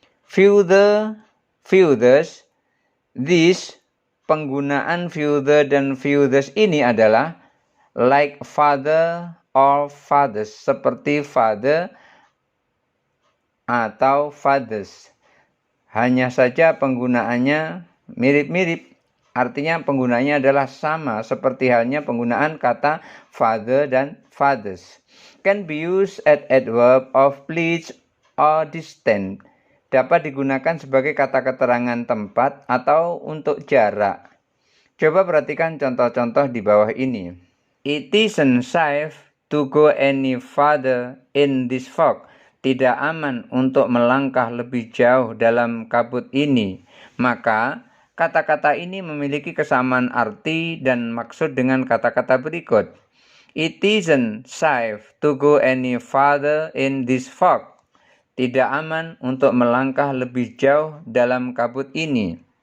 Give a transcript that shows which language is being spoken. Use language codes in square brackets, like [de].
[id] Further, furthest, this, penggunaan further dan furthest ini adalah [en] like father or fathers, [id] seperti father atau fathers. Hanya saja penggunaannya mirip-mirip. Artinya penggunaannya adalah sama seperti halnya penggunaan kata father dan fathers. [en] Can be used as adverb of place or distance. [id] Dapat digunakan sebagai kata keterangan tempat atau untuk jarak. Coba perhatikan contoh-contoh di bawah ini. [en] It isn't safe to go any further in this fog. [id] Tidak aman untuk melangkah lebih jauh dalam kabut ini. Maka kata-kata ini memiliki kesamaan arti dan maksud dengan kata-kata berikut. [en] It isn't safe to go any further in this fog. [id] Tidak aman untuk melangkah lebih jauh dalam kabut ini.